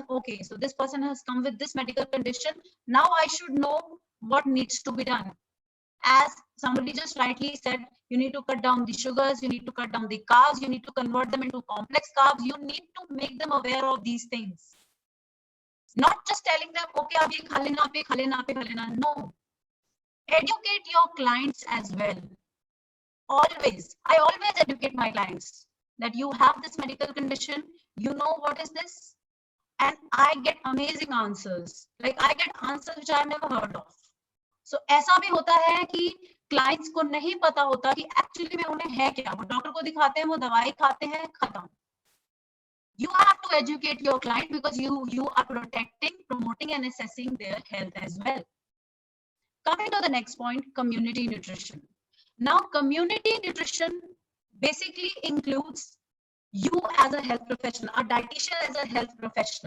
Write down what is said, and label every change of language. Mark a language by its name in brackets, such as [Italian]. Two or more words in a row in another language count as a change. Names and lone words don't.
[English] Okay, so this person has come with this medical condition. Now I should know what needs to be done. As somebody just rightly said, you need to cut down the sugars, you need to cut down the carbs, you need to convert them into complex carbs. You need to make them aware of these things. Not just telling them, [Hindi] okay, आप ये खा लेना, आप ये खा लेना, आप ये खा लेना. [English] No. Educate your clients as well. Always. I always educate my clients that you have this medical condition, you know what is this? And I get amazing answers. Like I get answers which I've never heard of. [Hindi] So ऐसा भी होता है कि clients को नहीं पता होता कि actually में उन्हें है क्या. वो डॉक्टर को दिखाते हैं, वो दवाई खाते हैं, खत्म. [English] You have to educate your client because you are protecting, promoting, and assessing their health as well. Coming to the next point, community nutrition. Now, community nutrition basically includes you as a health professional, a dietitian as a health professional.